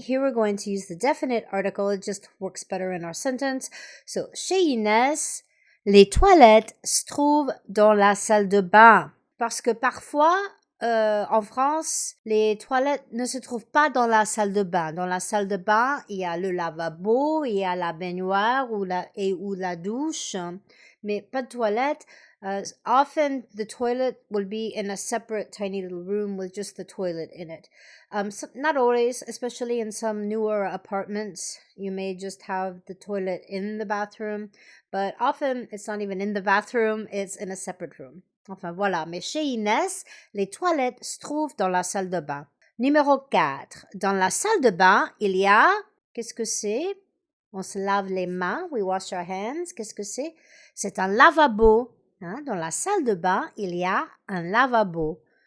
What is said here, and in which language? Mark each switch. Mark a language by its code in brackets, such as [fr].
[en] Here we're going to use the definite article. It just works better in our sentence. [fr] So, chez Inès, les toilettes se trouvent dans la salle de bain. Parce que parfois, en France, les toilettes ne se trouvent pas dans la salle de bain. Dans la salle de bain, il y a le lavabo, il y a la baignoire ou la douche, mais pas de toilette. [en] Often the toilet will be in a separate tiny little room with just the toilet in it. Not always, especially in some newer apartments, you may just have the toilet in the bathroom, but often it's not even in the bathroom, it's in a separate room. [fr] Enfin voilà, mais chez Inès, les toilettes se trouvent dans la salle de bain. Numéro 4. Dans la salle de bain, il y a... Qu'est-ce que c'est? On se lave les mains. [en] We wash our hands. [fr] Qu'est-ce que c'est? C'est un lavabo. Dans la salle de bain, il y a un lavabo.